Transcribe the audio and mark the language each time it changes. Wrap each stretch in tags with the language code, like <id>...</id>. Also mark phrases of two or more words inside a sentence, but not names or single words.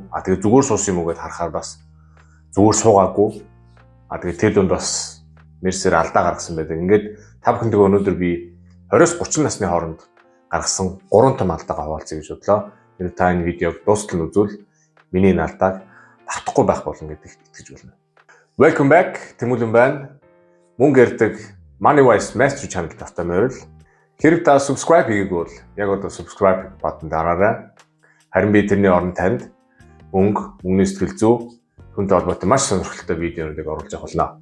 <mn>Тэгээ зүгээр суусан юм уу гэдээ харахаар бас зүгээр суугаагүй. Тэгээ тэр дунд бас мерсээр алдаа гаргасан байдаг. Ингээд та бүхэндээ өнөөдөр би 20-30 насны хооронд гаргасан 3 том алдааг хаваалцъя гэж бодлоо. Тэр та энэ видеог дуустал нь үзвэл миний энэ алдааг давтахгүй байх болно гэдэгт итгэж байна.</mn> <en>Welcome back.</en> <mn>Тэмүүлэн байна. Мөнгө ярддаг Money Wise Master Channel тавтай морил. Хэрэг та subscribe хийгээгүй бол яг одоо</mn> <en>subscribe button</en> <mn>дараарай. Харин би тэрний оронд танд мөнгө, мөнгөний сэтгэл зүй, хүнтэй холбоотой маш сонирхолтой видеонуудыг оруулж авах болно.</mn>